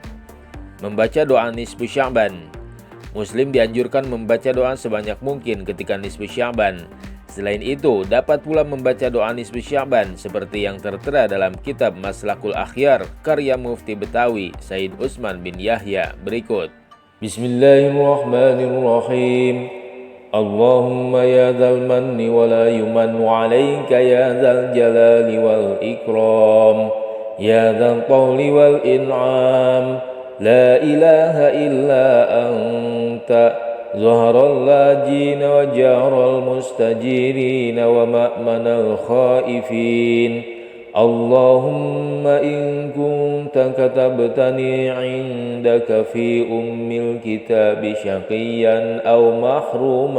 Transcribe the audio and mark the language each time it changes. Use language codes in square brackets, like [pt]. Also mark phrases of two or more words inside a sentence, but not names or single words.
[id] Membaca doa nisfu Sya'ban. Muslim dianjurkan membaca doa sebanyak mungkin ketika nisfu Sya'ban. Selain itu, dapat pula membaca doa nisfu Sya'ban seperti yang tertera dalam kitab Maslakul Akhyar karya Mufti Betawi Said Utsman bin Yahya berikut: [ar] بسم الله الرحمن الرحيم. اللهم يا ذا المن ولا يمن عليك يا ذا الجلال والإكرام يا ذا الطول والإنعام لا إله إلا أنت ظهر اللاجين وجار المستجيرين ومأمن الخائفين اللهم إن كنت كتبتني عندك في الكتاب شقيا أو محروما